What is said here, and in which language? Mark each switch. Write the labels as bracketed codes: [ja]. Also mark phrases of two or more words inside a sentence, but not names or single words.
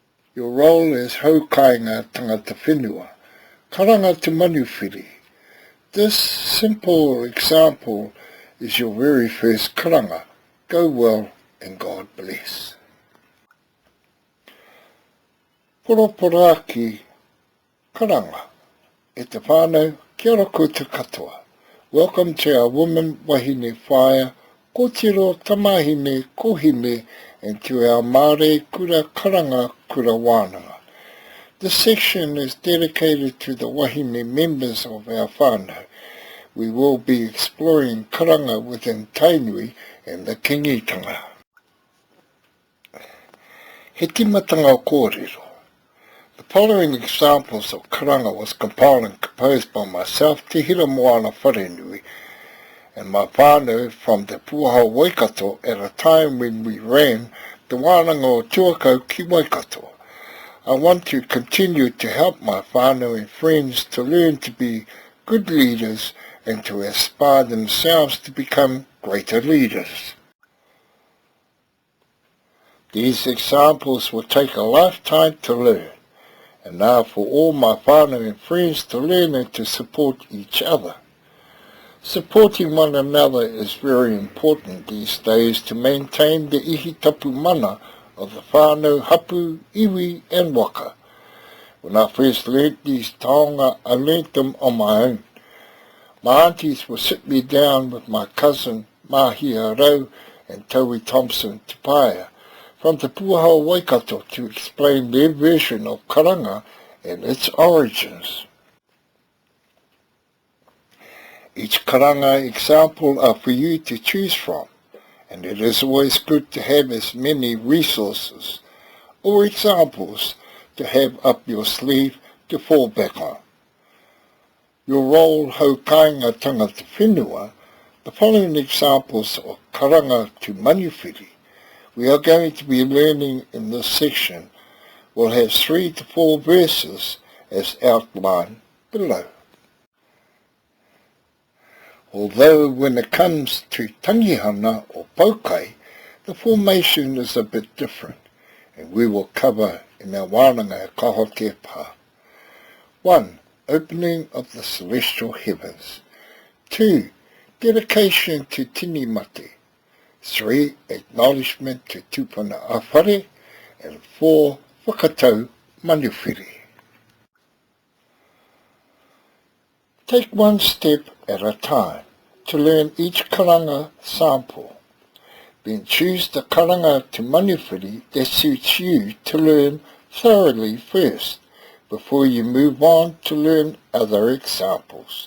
[en] Your role as [mi] haukainga tangata whenua, karanga te Manuwhiri. [en] This simple example is your very first karanga. Go well and God bless. [mi] Poroporaki karanga. E te whānau, kia ora koutou katoa. [en] Welcome to our Women [mi] Wahine Whaia, Kōtiro Tamahine Kohine, [en] and to our Māori [mi] Kura Karanga Kura Wānanga. [en] This section is dedicated to the Wahine members of our whānau. We will be exploring karanga within Tainui and the Kingitanga. [mi] He Timatanga o Korero. [en] The following examples of karanga was compiled and composed by myself, Te Hira Moana Wharenui, and my whānau from the Puahau Waikato at a time when we ran the [mi] wānanga o Tuakau [en] ki Waikato. I want to continue to help my whānau and friends to learn to be good leaders and to aspire themselves to become greater leaders. These examples will take a lifetime to learn, and now for all my whānau and friends to learn and to support each other. Supporting one another is very important these days to maintain the [mi] ihitapu mana [en] of the [mi] whānau, hapu, iwi [en] and waka. When I first learnt these taonga, I learnt them on my own. My aunties would sit me down with my cousin Mahia Rau and Taui Thompson Tupaia from the Puahau Waikato to explain their version of karanga and its origins. Each karanga example are for you to choose from, and it is always good to have as many resources or examples to have up your sleeve to fall back on. Your role [mi] haukainga tangata whenua, [en] the following examples of karanga to Manuwhiri we are going to be learning in this section will have 3 to 4 verses as outlined below. Although when it comes to tangihana or paukai, the formation is a bit different, and we will cover in our [mi] wānanga kahote pā. [en] 1. Opening of the celestial heavens. 2. Dedication to [mi] tini mate. [en] 3. Acknowledgement to [mi] tupuna awhare. [en] And 4. [mi] Whakatau Manuwhiri. [en] Take one step at a time to learn each karanga sample. Then choose the karanga to Manuwhiri that suits you to learn thoroughly first, before you move on to learn other examples.